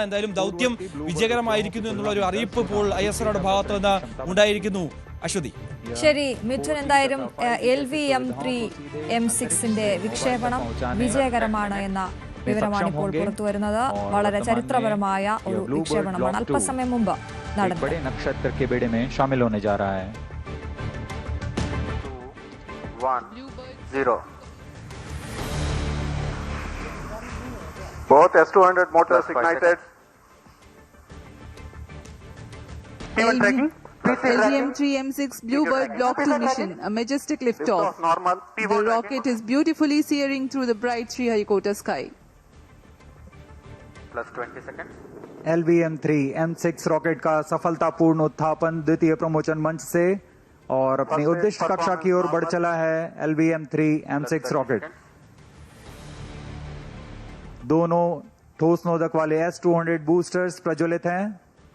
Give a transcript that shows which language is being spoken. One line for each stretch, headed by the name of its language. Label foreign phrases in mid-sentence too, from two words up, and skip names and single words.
Malayalam: എന്തായാലും ദൗത്യം വിജയകരമായിരിക്കുന്നു എന്നുള്ള ഒരു അറിയിപ്പ് ഇപ്പോൾ ISROയുടെ ഭാഗത്തു നിന്ന് ഉണ്ടായിരിക്കുന്നു. അശ്വതി, ശരി മിഥുൻ, എന്തായാലും LVM-3 M6ന്റെ വിക്ഷേപണം വിജയകരമാണ് എന്ന വിവരമാണ് ഇപ്പോൾ പുറത്തു വരുന്നത്. വളരെ ചരിത്രപരമായ ഒരു വിക്ഷേപണമാണ് അല്പസമയം മുമ്പ് നടന്നത്.
Hindi: नक्षत्र के बेड़े में शामिल होने जा रहा है.
English: 1-0. Both S-200 motors ignited. LVM-3 Bluebird Block 2 mission, a majestic liftoff. normal. The rocket is beautifully searing through the bright Sriharikota sky. Plus 20 seconds.
Hindi: LVM-3 M6 रॉकेट का सफलतापूर्ण उत्थापन द्वितीय प्रमोचन मंच से और अपनी उद्दिष्ट कक्षा की ओर बढ़ चला है LVM-3 M6 रॉकेट। दोनों ठोस नोदक वाले S-200 बूस्टर्स प्रज्वलित हैं।